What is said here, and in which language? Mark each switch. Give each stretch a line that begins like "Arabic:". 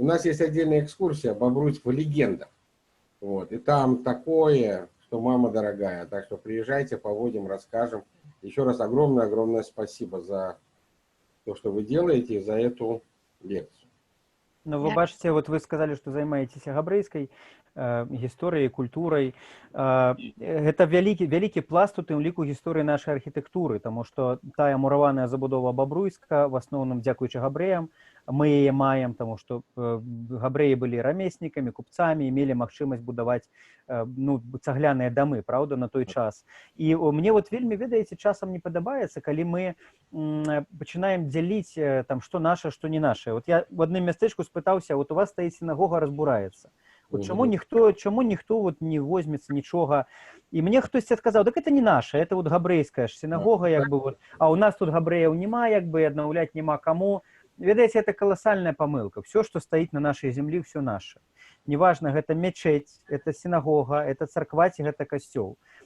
Russian: У нас есть отдельная экскурсия «Бобруйск в легендах». Вот. И там такое, что мама дорогая. Так что приезжайте, поводим, расскажем. Еще раз огромное-огромное спасибо за то, что вы делаете, и за эту лекцию. Ну, вы бачите, вот вы сказали, что займаетесь
Belarusian: габрэйскай гісторыяй, культурай. Гэта вялікі пласт у тым ліку гісторыі нашай архітэктуры, таму што тая мураваная забудова Бобруйска, в асноўным дзякуючы габрэям, мы яе маем, таму што габрэі былі рамеснікамі, купцамі, мелі магчымасць будаваць ну, цагляныя дамы, праўда, на той час. І мне вот вельмі, ведаеце, часам не падабаецца, калі мы пачынаем дзяліць, там, што наша, што не наша. Вот я в адным мястэчку спытаўся, вот у вас стаіць сінагога, разбураецца. Вот чаму ніхто вот не возьмецца нічога. І мне хтосьці адказаў, так это не наша, это вот габрэйская ж сінагога, як бы вот, а у нас тут габрэяў няма, як бы аднаўляць няма каму.
Russian: Ведаеце, это колоссальная помылка. Все, что стоит на нашей земле, все наше. Неважно, это мечеть, это синагога, это церква,
Belarusian: ці гэта касцёл.